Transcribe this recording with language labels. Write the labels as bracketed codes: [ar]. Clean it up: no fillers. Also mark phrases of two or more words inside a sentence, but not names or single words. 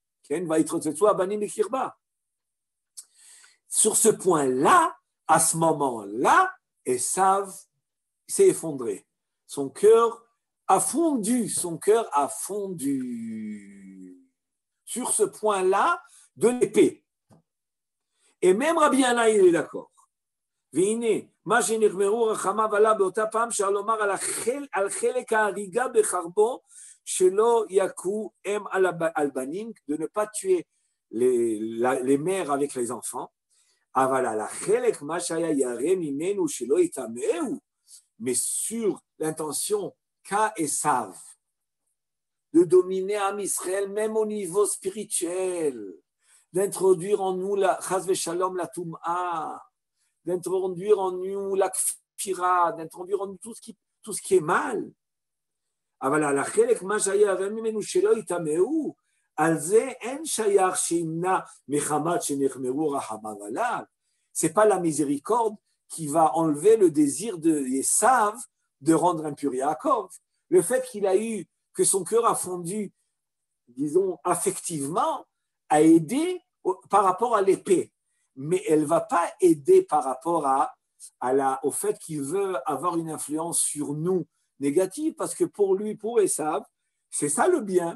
[fr] Sur ce point-là, à ce moment-là, Esav s'est effondré. Son cœur a fondu. Sur ce point-là de l'épée. Et même Rabbi Yannai, il est d'accord. [he] והנה, מה שנגמרו רחמיו עליו באותה פעם, אפשר לומר על חלק ההריגה בחרבו, שלא יכו אם על בנים, [fr] de ne pas tuer les mères avec les enfants, [he] אבל על החלק, מה שהיה ירא ממנו שלא יטמאו, [fr] mais sur l'intention qu'a Esav de dominer Am Israël, même au niveau spirituel, d'introduire en nous la [he] חס ושלום, [fr] la tum'a, d'introduire en nous la kfira, d'introduire en nous tout ce qui est mal. [he] אבל על החלק מה שהיה ירא ממנו שלא יטמאו, על זה אין שייך שימנע מחמת שנחמרו רחמיו עליו. [fr] C'est pas la miséricorde qui va enlever le désir de Esav de rendre impur Yaakov. Le fait que son cœur a fondu, disons, affectivement, a aidé par rapport à l'épée. Mais elle ne va pas aider par rapport au fait qu'il veut avoir une influence sur nous négative, parce que pour lui, pour Esav, c'est ça le bien.